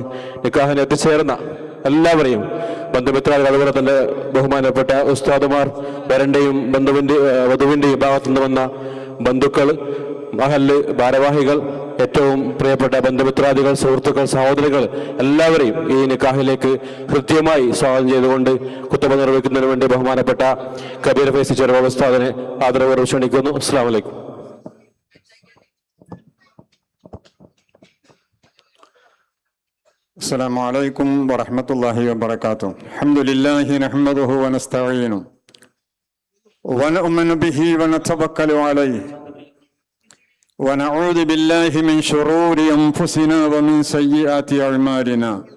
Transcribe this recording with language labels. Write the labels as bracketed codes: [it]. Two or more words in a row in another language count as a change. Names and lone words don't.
[ml] നിക്കാഹിന് എത്തിച്ചേർന്ന എല്ലാവരെയും ബന്ധുമിത്രാദികൾ, അതുപോലെ തന്നെ ബഹുമാനപ്പെട്ട ഉസ്താദുമാർ, വരന്റെയും വധുവിന്റെയും ഭാഗത്തുനിന്ന് വന്ന ബന്ധുക്കൾ, മഹല്ല് ഭാരവാഹികൾ, ഏറ്റവും പ്രിയപ്പെട്ട ബന്ധുമിത്രാദികൾ, സുഹൃത്തുക്കൾ, സഹോദരികൾ എല്ലാവരെയും ഈ നിക്കാഹിലേക്ക് കൃത്യമായി സ്വാഗതം ചെയ്തുകൊണ്ട് കുത്തുബ നിർവഹിക്കുന്നതിന് വേണ്ടി ബഹുമാനപ്പെട്ട കബീർ ഫൈസി ചെറുവ ഉസ്താദിനെ ആദരവോടെ ക്ഷണിക്കുന്നു. [ar] السلام عليكم. السلام عليكم ورحمة الله وبركاته. الحمد لله نحمده ونستعينه ونؤمن به ونتوكل عليه ونعوذ بالله من شرور أنفسنا ومن سيئات أعمالنا.